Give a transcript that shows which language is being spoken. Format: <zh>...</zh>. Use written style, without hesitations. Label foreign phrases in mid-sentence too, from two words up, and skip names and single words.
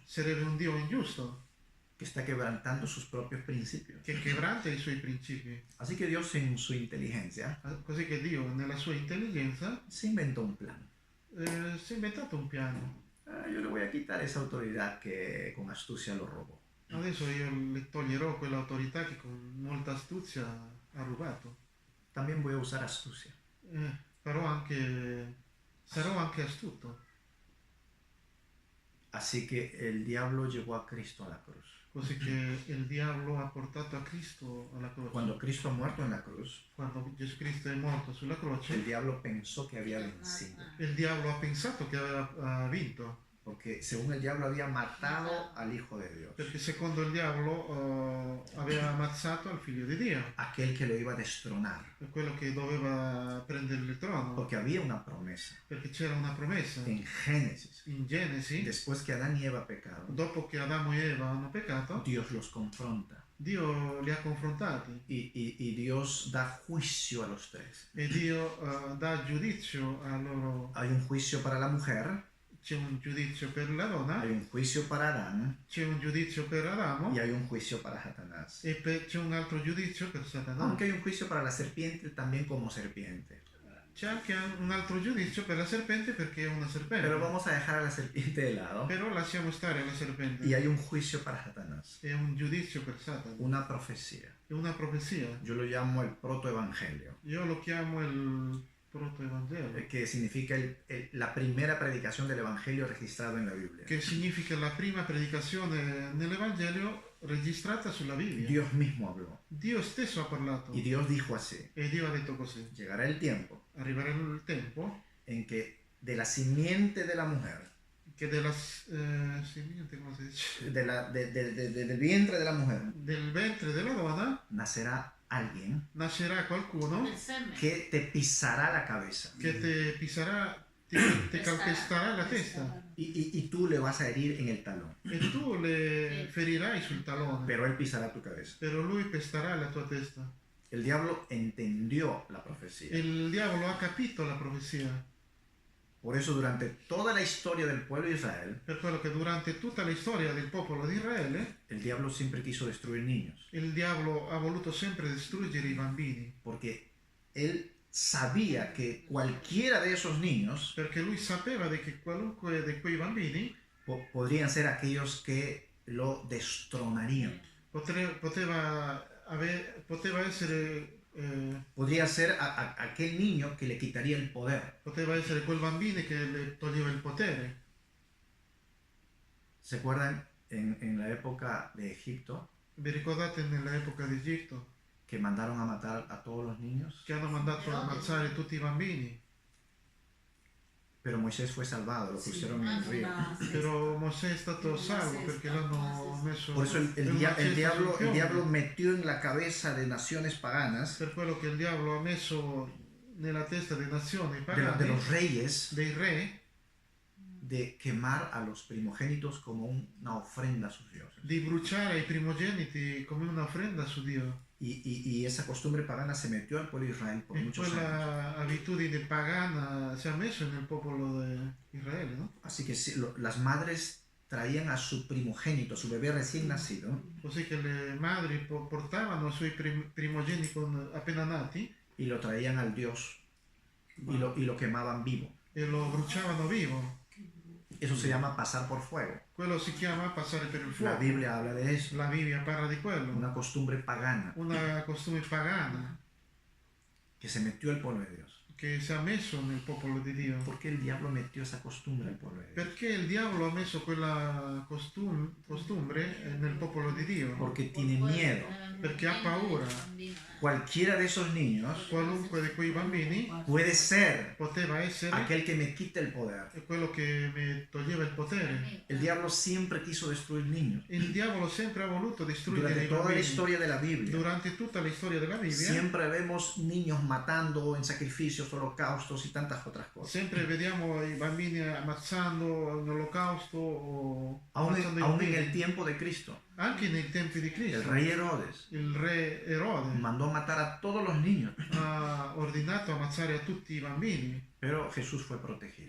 <it>sarebbe un Dio ingiusto,</it> <es>que está quebrantando sus propios principios.</es> <it>che quebranta i suoi principi.</it> <es>Así que Dios en su inteligencia</es> <it>Così che Dio, nella sua intelligenza,</it> <es>se inventó un plan.</es> <it>si è inventato un piano.</it> <es>Yo le voy a quitar esa autoridad que con astucia lo robó.</es> <it>Adesso io le toglierò quell'autorità che con molta astuzia ha rubato.</it> <es>También voy a usar astucia.</es> <it>Sarò anche astuto.</it> <es>Así que el diablo llevó a Cristo a la cruz.</es> <it>Così che il diavolo ha portato a Cristo alla croce.</it> <es>Cuando Cristo ha muerto en la cruz,</es> <it>Quando Gesù Cristo è morto sulla</it> <es>el</es> <it>croce,</it> <es>diablo pensó que había vencido.</es> <it>il diavolo ha pensato che aveva vinto.</it> <es>Porque según el diablo había matado al Hijo de Dios.</es> <it>Perché secondo il diavolo aveva ammazzato il figlio di Dio.</it> <es>Aquel que lo iba a destronar.</es> <it>Quello che doveva prendere il trono.</it> <es>Porque había una promesa</es> <it>Perché c'era una promessa.</it> <es>en Génesis.</es> <it>In Genesi,</it> <es>Después que Adán y Eva pecaron,</es> <it>dopo che Adamo e Eva hanno peccato,</it> <es>Dios los confronta.</es> <it>Dio li ha confrontati</it> <es>Y Dios da juicio a los tres.</es> <it>e Dio dà giudizio a loro.</it> <es>Hay un juicio para la mujer,</es> <it>C'è un giudizio per la donna,</it> <es>hay un juicio para Adán</es> <it>c'è un giudizio per Adamo</it> <es>y hay un juicio para Satanás.</es> <it>e c'è un altro giudizio per Satana.</it> <es>Aunque hay un juicio para la serpiente también como serpiente.</es> <it>C'è anche un altro giudizio per la serpente perché è una serpente.</it> <es>Pero vamos a dejar a la serpiente de lado.</es> <it>Però lasciamo stare la serpente.</it> <es>Y hay un juicio para Satanás.</es> <it>È un giudizio per Satana.</it> <es>Una profecía.</es> <it>È una profezia.</it> <es>Yo lo llamo el protoevangelio.</es> <it>Io lo chiamo protoevangelio,</it> <es>que significa la primera predicación del Evangelio registrado en la Biblia.</es> <it>che significa la prima predicazione nell'Evangelio registrata sulla Bibbia.</it> <es>Dios mismo habló</es> <it>Dio stesso ha parlato</it> <es>y Dios dijo así:</es> <it>e Dio ha detto così.</it> <es>llegará el tiempo</es> <it>Arriverà il tempo</it> <es>en que de la simiente de la mujer,</es> <it>che della simiente, come si dice?</it> <es>del vientre de la mujer,</es> <it>Del ventre della donna</it> <es>nacerá alguien</es> <it>nascerà qualcuno Del seme.</it> <es>que te pisará la cabeza</es> <it>che te pisarà, te calpesterà la testa</it> <es>y tú le vas a herir en el talón,</es> <it>e tu le ferirai sul talone,</it> <es>pero él pisará tu cabeza.</es> <it>però lui pesterà la tua testa.</it> <es>El diablo entendió la profecía.</es> <it>Il diavolo ha capito la profezia,</it> <es>Por eso durante toda la historia del pueblo de Israel,</es> <it>per quello che durante tutta la storia del popolo di Israele</it> <es>el diablo siempre quiso destruir niños,</es> <it>il diavolo ha voluto sempre distruggere i bambini,</it> <es>porque él sabía que cualquiera de esos niños</es> <it>perché lui sapeva che qualunque di quei bambini</it> <es>podrían ser aquellos que lo destronarían.</es> <it>poteva essere</it> <es>Podría ser aquel niño que le quitaría el poder.</es> <it>poteva essere quel bambino che le toglieva il potere.</it> <es>¿Se acuerdan en la época de Egipto</es> <it>Vi ricordate nell'epoca di Egitto</it> <es>que mandaron a matar a todos los niños?</es> <it>che hanno mandato a ammazzare tutti i bambini,</it> <es>Pero Moisés fue salvado, lo pusieron en el río.</es> <it>però Mosè è stato salvo perché l'hanno messo</it> <es>Por eso el</es> <it>una cesta sul fiume.</it> <es>diablo metió en la cabeza de naciones paganas,</es> <it>Per quello che il diavolo ha messo nella testa delle nazioni</it> <es>de</es> <it>pagane,</it> <es>los reyes,</es> <it>dei re,</it> <es>de quemar a los primogénitos como una ofrenda a sus dioses.</es> <it>di bruciare i primogeniti come un'offrenda su Dio.</it> <es>Y esa costumbre pagana se metió al pueblo de Israel por</es> <it>E</it> <es>muchos años.</es> <it>quella abitudine pagana si è messa nel popolo di Israele, no?</it> <es>Así que las madres traían a su primogénito, a su bebé recién nacido,</es> <it>Così che le madri portavano i suoi primogeniti appena nati</it> <es>y lo traían al dios y lo quemaban vivo.</es> <it>e lo bruciavano vivo.</it> <es>Eso se llama pasar por fuego.</es> <it>Quello si chiama passare per il</it> <es>La</es> <it>fuoco.</it> <es>Biblia habla de eso,</es> <it>La Bibbia parla di quello.</it> <es>una costumbre pagana</es> <it>Una costume pagana</it> <es>que se metió al pueblo de Dios.</es> <it>che si è messo nel popolo di Dio.</it> <es>¿Por qué el diablo metió esa costumbre al pueblo de Dios?</es> <it>Perché il diavolo ha messo quella costumbre nel popolo di Dio?</it> <es>Porque tiene miedo.</es> <it>Perché ha paura.</it> <es>Cualquiera de esos niños</es> <it>Qualunque di quei bambini</it> <es>puede ser</es> <it>poteva essere</it> <es>aquel que me quite el poder.</es> <it>quello che mi toglieva il potere.</it> <es>El diablo siempre quiso destruir niños.</es> <it>Il diavolo sempre ha voluto distruggere</it> <es>Durante</es> <it>i</it> <es>toda la</es> <it>bambini.</it> <es>historia de la Biblia,</es> <it>Durante tutta la storia della Bibbia</it> <es>siempre vemos niños matando en sacrificios, holocaustos y tantas otras cosas.</es> <it>sempre vediamo i bambini ammazzando in olocausto o</it> <es>Aún</es> <it>ammazzando i</it> <es>en</es> <it>bambini.</it> <es>el tiempo de Cristo,</es> <it>Anche nei tempi di</it> <es>el</es> <it>Cristo</it> <es>rey Herodes</es> <it>il re Erode</it> <es>mandó matar a todos los niños,</es> <it>ha ordinato ammazzare a tutti i bambini,</it> <es>pero Jesús fue protegido.</es>